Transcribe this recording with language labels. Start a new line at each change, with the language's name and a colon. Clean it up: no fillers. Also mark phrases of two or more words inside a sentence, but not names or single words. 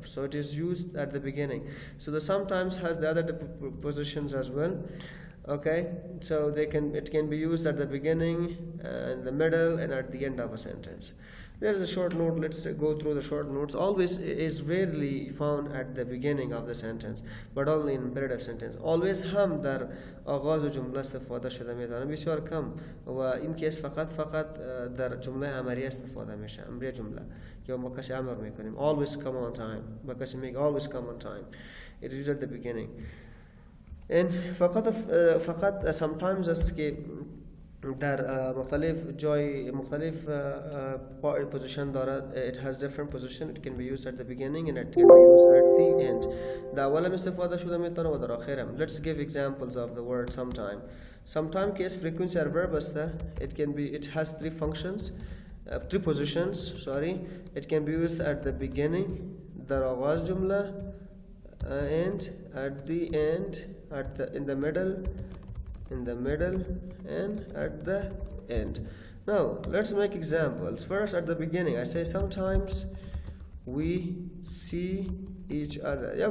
English: So it is used at the beginning. So the sometimes has the other positions as well. Okay, so it can be used at the beginning, in the middle, and at the end of a sentence. There is a short note. Let's go through the short notes. Always is rarely found at the beginning of the sentence, but only in imperative sentence.
Persian: Always هم در آغاز جمله استفاده شده میتونه بسیار کم و این کیس فقط در جمله امریه استفاده میشه. امریه جمله که ما کسی امر میکنیم.
English: Always come on time.
Persian: با کسی میگه
English: always come on time. It is used at the beginning.
Persian: And فقط sometimes است که در مختلف جای مختلف position دارد.
English: It has different position. It can be used at the beginning and it can be used at the end.
Persian: در اول استفاده شده میتونه و در آخرم.
English: Let's give examples of the word sometime. Sometime case frequency adverb است. It has three positions. Sorry. It can be used at the beginning,
Persian: در آغاز جمله,
English: and at the end, in the middle, and at the end. Now let's make examples. First, at the beginning, I say sometimes we see each other.